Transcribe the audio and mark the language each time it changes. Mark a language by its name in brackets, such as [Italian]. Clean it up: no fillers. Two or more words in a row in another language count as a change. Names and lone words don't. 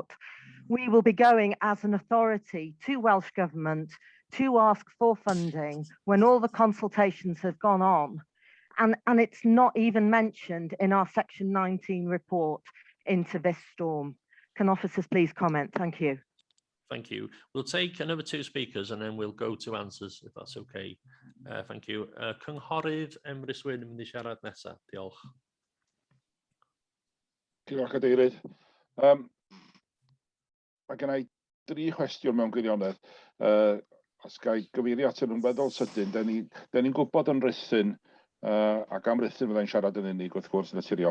[English] We will be going as an authority to Welsh Government to ask for funding when all the consultations have gone on. And it's not even mentioned in our Section 19 report into this storm. Can officers please comment? Thank you. Thank you. We'll take another two speakers and then we'll go to answers, if that's okay. Thank you. [Welsh] Cynghorydd Emrys Wyn yn mynd I siarad nesa. Diolch. Diolch, Cadeirydd. Mae gen I 3 cwestiwn mewn gwirionedd. Os ga I gyfeirio at yn weddol sydyn, da ni'n gwybod yn Rhuthun, ac am Rhuthun fyddai'n siarad yn unig wrth gwrs naturiol.